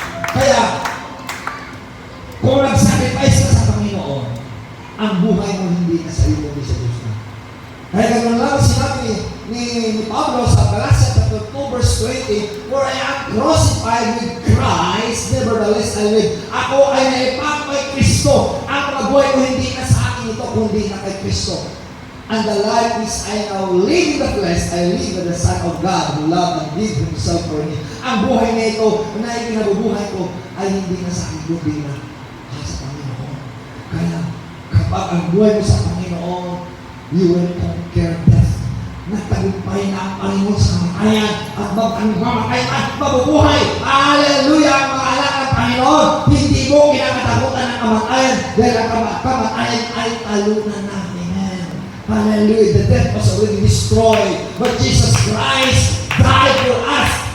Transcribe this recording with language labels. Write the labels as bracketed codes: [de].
[tl] Kaya, kung nag-sacrifice ka sa Panginoon, ang buhay mo hindi na sa iyo, hindi sa Diyos na. Kaya gano'n lang sinabi ni Pablo sa Galatia chapter 2 verse 20, [en] for I am crucified with Christ, nevertheless I live. [tl] Ako ay naipang kay Kristo. Ang mga buhay ko hindi na sa akin ito, kundi na kay Kristo. [en] And the life which I now live in the flesh, I live in the Son of God who loved and gave Himself for me. [tl] Ang buhay na ito, na ikinabubuhay ko, ay hindi na sa akin, kundi na sa Panginoon. Kaya, kapag ang buhay mo sa Panginoon, [en] you will conquer death. [tl] Nagtagumpay na ang Panginoon sa kamatayan at mamatay at mabubuhay. Hallelujah! Ang mga anak ng Panginoon, hindi mo kinakatakutan ng kamatayan dahil ang kamatayan ay talunan na. Hallelujah. [en] The death was already destroyed. But Jesus Christ died for us.